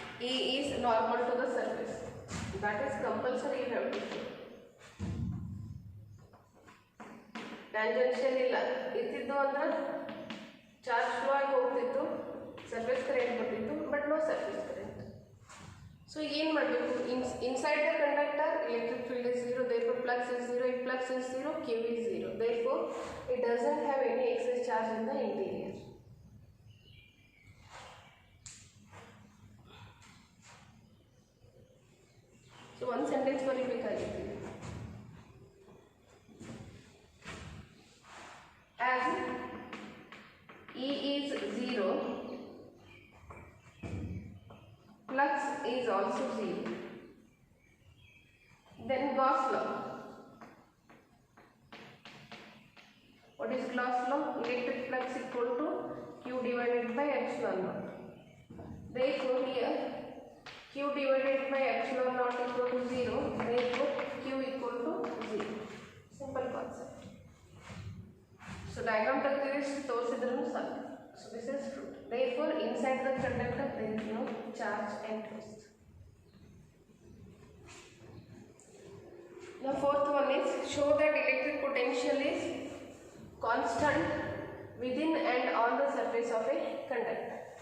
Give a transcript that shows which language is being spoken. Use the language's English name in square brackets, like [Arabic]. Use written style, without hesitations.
[English] E is normal to the surface. That is compulsory you have to show. [Kannada] Tangential illa ಇತ್ತಿದ್ದು ಅಂದ್ರೆ charge flow ಆಗಿ ಹೋಗ್ತಿತ್ತು, surface current ಬರ್ತಿತ್ತು, [English] But no surface current. [Kannada] So ಏನು ಮಾಡಬೇಕು, [English] Inside the conductor electric field is 0, therefore flux is 0, if flux is 0, Q is 0, therefore it doesn't have any excess charge in the interior. So one sentence [Kannada] ಬರೀಬೇಕಾಗಿತ್ತು. [English] As E is 0, flux is also 0. Then Gauss law. What is Gauss law? Electric flux equal to Q divided by epsilon naught. Therefore here Q divided by epsilon naught equal to 0. Therefore Q equal to 0. Simple concept. [Kannada] So diagram ತಗ್ದಿರಿಸಿ ತೋರಿಸಿದ್ರೂ ಸಾಕು. [English] So this is true. Therefore inside the conductor there is no charge enclosed. The fourth one is show that electric potential is constant within and on the surface of a conductor.